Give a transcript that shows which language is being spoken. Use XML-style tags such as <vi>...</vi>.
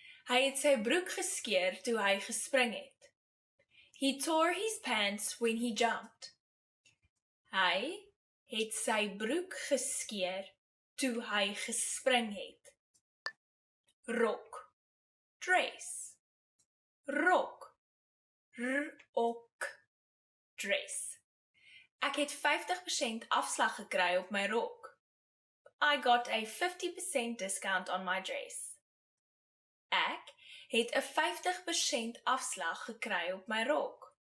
<af>Hy het sy broek geskeer toe hy gespring het.</af> <en>He tore his pants when he jumped.</en> <af>Hy het sy broek geskeer toe hy gespring het. Rok, dress, rok, rok, dress. Ek het 50% afslag gekry op my rok.</af> <en>I got a 50% discount on my dress.</en> <af>Ek het 'n 50% afslag gekry op my rok.</af>